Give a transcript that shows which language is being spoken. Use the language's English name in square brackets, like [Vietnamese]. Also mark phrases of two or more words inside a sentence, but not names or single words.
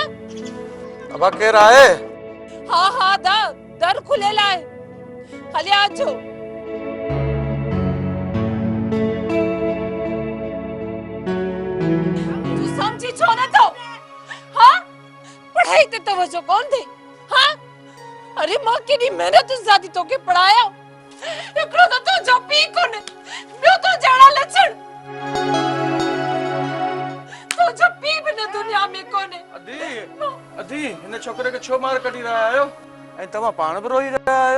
[Sindhi] अबा केर आहे? हाँ हाँ दर खुलेला है, हले आजो। तू समझी छो न तो? हाँ पढ़ाई ते तवज्जो कौन थे? हाँ अरे मां केडी मेहनत सां थी तोखे पढ़ाया। हिकिड़ो त तुंहिंजो पीउ कोन्हे, ॿियो तो जहिड़ा लक्षण। तुंहिंजो पीउ बि न दुनिया में कोन्हे। अदी अदी हिन छोकरे खे छो मार कढी रहिया आहियो ऐं तव्हां पाण बि रोई रहिया आहियो?